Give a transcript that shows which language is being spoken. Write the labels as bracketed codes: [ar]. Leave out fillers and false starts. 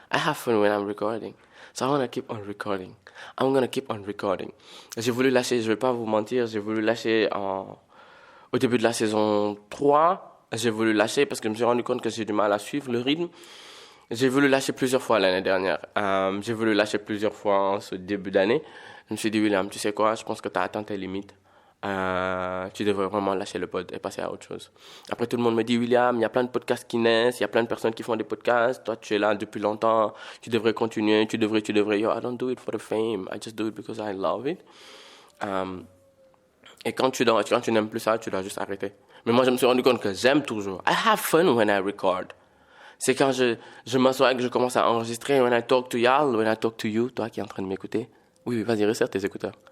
[en] I have fun when I'm recording. So I want to keep on recording. I'm going to keep on recording. [fr] J'ai voulu lâcher, je vais pas vous mentir, j'ai voulu lâcher au début de la saison 3. J'ai voulu lâcher parce que je me suis rendu compte que j'ai du mal à suivre le rythme. J'ai voulu lâcher plusieurs fois l'année dernière. J'ai voulu lâcher plusieurs fois en ce début d'année. Je me suis dit, William, tu sais quoi, je pense que tu as atteint tes limites. tu devrais vraiment lâcher le pod et passer à autre chose. Après, tout le monde me dit, William, il y a plein de podcasts qui naissent, il y a plein de personnes qui font des podcasts, toi, tu es là depuis longtemps, tu devrais continuer, tu devrais. [en] Yo, I don't do it for the fame, I just do it because I love it. [fr] Et quand tu n'aimes plus ça, tu dois juste arrêter. Mais moi, je me suis rendu compte que j'aime toujours. [en] I have fun when I record. [fr] C'est quand je m'assois et que je commence à enregistrer. [en] When I talk to y'all, when I talk to you, [fr] toi qui es en train de m'écouter. Oui, vas-y, resserre tes écouteurs.